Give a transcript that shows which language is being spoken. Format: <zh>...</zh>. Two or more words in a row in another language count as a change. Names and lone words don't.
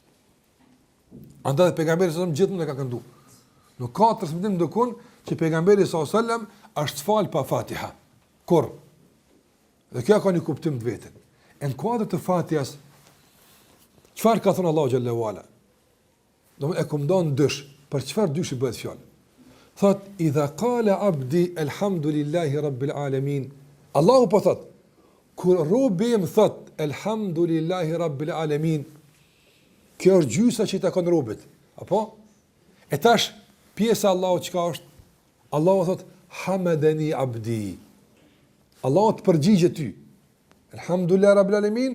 <sq>Andaj pejgamberi</sq> <ar>صلى الله عليه وسلم</ar> <sq>gjithmonë ka këndu. Nuk ka transmetim dokun që pejgamberi</sq> <ar>صلى الله عليه وسلم</ar> <sq>është fal pa Fatiha. Kur? Dhe kjo ka një kuptim të vetën. Në kuadër të Fatihas, çfarë ka thënë Allahu</sq> <ar>جل وعلا?</ar> <sq>Do e kam dhënë dysh, për çfarë dyshi bëhet fjalë?</sq> <ar>Thot إذا قال عبدي الحمد لله رب العالمين.</ar> <sq>Allahu po thot, kur robi më thot</sq> <ar>الحمد لله رب العالمين,</ar> <sq>kjo është gjysa që i takon robit. Apo? E tash pjesa Allahu çka është? Allahu thot</sq> <ar>حمدني عبدي.</ar> <sq>Allahu të përgjigjet ty.</sq> <ar>الحمد لله رب العالمين.</ar>